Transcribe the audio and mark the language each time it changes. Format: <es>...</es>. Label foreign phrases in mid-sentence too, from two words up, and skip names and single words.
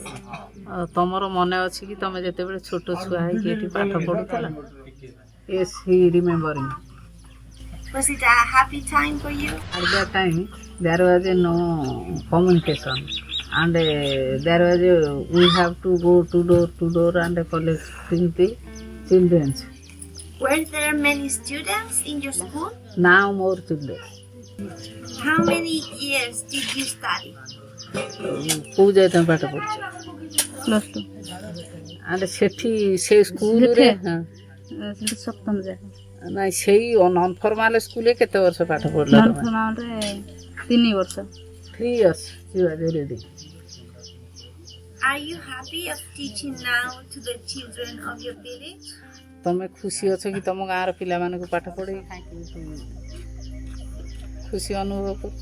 <or>ତମର ମନେ ଅଛି କି ତମେ ଯେତେବେଳେ ଛୋଟ ଛୁଆ ହେଇକି ଏଠି ପାଠ ପଢୁଥିଲ?</or> <en>Yes, he remembering. Was it a happy time for you? At that time, there was no communication, and there was we have to go to door and collecting the children. Were there many students in your school? Now more children. How many years did you study?</en> <or>କୋଉ ଯାଏ ତମେ ପାଠ ପଢୁଛ? +2. and ସେଠି ସେ ସ୍କୁଲରେ ସପ୍ତମ ଯାଏ ନାଇଁ ସେଇ</or> <en>non formal</en> <or>ସ୍କୁଲରେ କେତେ ବର୍ଷ ପାଠ ପଢିଲ? ନନ୍ ଫର୍ମାଲରେ 3 ବର୍ଷ.</or> <en>3 years you are ready. Are you happy of teaching now to the children of your village?</en> <or>ତମେ ଖୁସି ଅଛ କି ତମ ଗାଁର ପିଲାମାନଙ୍କୁ ପାଠ ପଢେଇ ଖୁସି ଅନୁଭବ କରୁଛ?</or>